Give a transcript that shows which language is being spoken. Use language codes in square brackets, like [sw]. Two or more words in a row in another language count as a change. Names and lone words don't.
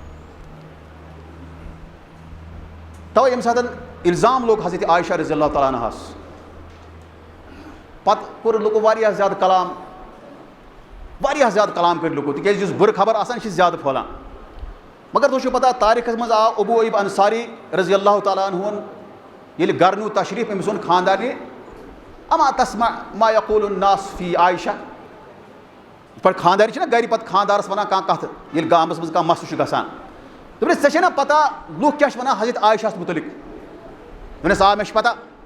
[ks] توے ییٚمہِ ساتہٕ الزام لوٚگ حضرت عائشہ [ar] رضی اللہ تعالیٰ عنہَس [ks] پتہٕ کوٚر لُکو واریاہ زیادٕ کلام کٔرۍ لُکو تِکیازِ یُس بُرٕ خبر آسان یہِ چھِ زیادٕ پھٲلان مگر تۄہہِ چھُو پتہ تاریٖخس منٛز آو ابو ایوب انصاری [ar] رضی اللہ تعالیٰ عنہُن [ks] ییٚلہِ گرٕ نیوٗ تشریٖف أمۍ سُنٛد خاندارنہِ [ar] اما تسمع ما یقول الناس فی عائشہ [ks] یِتھ پٲٹھۍ خاندارنہِ چھِنہ گرِ پتہٕ خاندارس ونان کانٛہہ کتھ ییٚلہِ گامس منٛز کانٛہہ مسلہٕ چھُ گژھان دوٚپنس ژےٚ چھے نہ پتہ لُکھ کیاہ چھِ ونان حضرت عائشہ ہس مُتعلِق دوٚپنس آ مےٚ چھِ پتہ